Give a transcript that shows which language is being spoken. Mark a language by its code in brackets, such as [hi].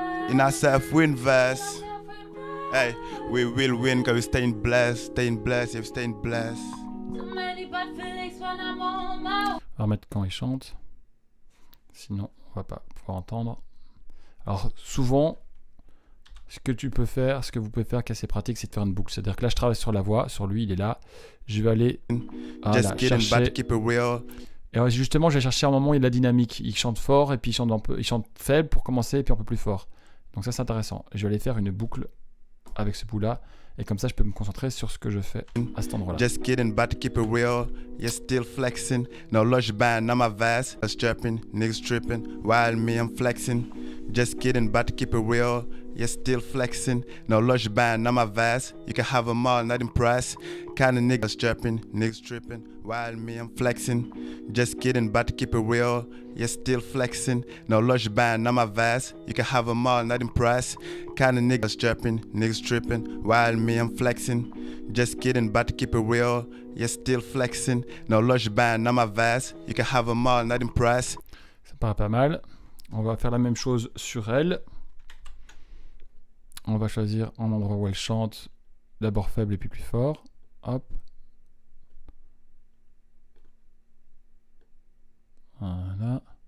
[en] In ourselves, we invest. Hey, we will win because we're staying blessed, yeah, we're staying blessed. [fr] On va remettre quand il chante. Sinon, on va pas pouvoir entendre. Alors, souvent, ce que vous pouvez faire qui est assez pratique, c'est de faire une boucle. C'est-à-dire que là, je travaille sur la voix, sur lui, il est là. Je vais aller [en] Just kidding, but [fr] chercher. [en] keep it real. [fr] Et alors, justement, je vais chercher un moment où il y a de la dynamique. Il chante fort et puis il chante faible pour commencer et puis un peu plus fort. Donc ça, c'est intéressant. Et je vais aller faire une boucle avec ce bout-là. Et comme ça, je peux me concentrer sur ce que je fais à cet endroit-là. [en] Just kidding, but to keep it real. You're still flexing. No lush band, not my vest. Strapping, niggas tripping. While me, I'm flexing. Just kidding, but to keep it real. You're still flexing. No lush band, not my vest. You can have them all, not impressed. Kind of niggas strapping, niggas tripping. While me, I'm flexing. Just kidding, but to keep it real. You're still flexing. No lush band, not my vest. You can have them all, not impressed. Kind of niggas strapping, niggas tripping. While me, I'm flexing. Just kidding, but to keep it real. You're still flexing. No lush band, not my vest. You can have them all, not impressed. [fr] Ça paraît pas mal. On va faire la même chose sur elle. On va choisir un endroit où elle chante, d'abord faible et puis plus fort. Hop. Voilà.